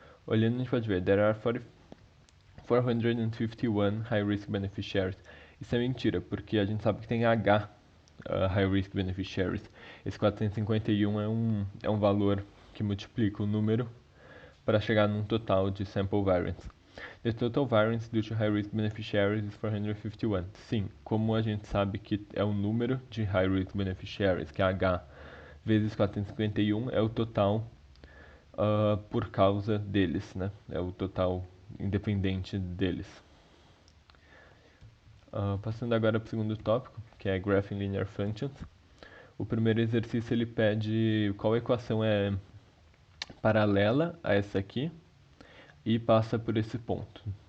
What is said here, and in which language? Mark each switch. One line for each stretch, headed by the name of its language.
Portuguese: Olhando, a gente pode ver,
English: there are 451 high risk beneficiaries.
Portuguese: Isso é mentira, porque a gente sabe que tem H, high risk beneficiaries. Esse 451 é um valor que multiplica o número para chegar num total de sample variance.
English: The total variance due to high risk beneficiaries is 451.
Portuguese: Sim, como a gente sabe que é o número de high risk beneficiaries, que é H vezes 451, é o total por causa deles, né? É o total independente deles. Passando agora para o segundo tópico, que é Graphing Linear Functions. O primeiro exercício ele pede qual equação é paralela a essa aqui e passa por esse ponto.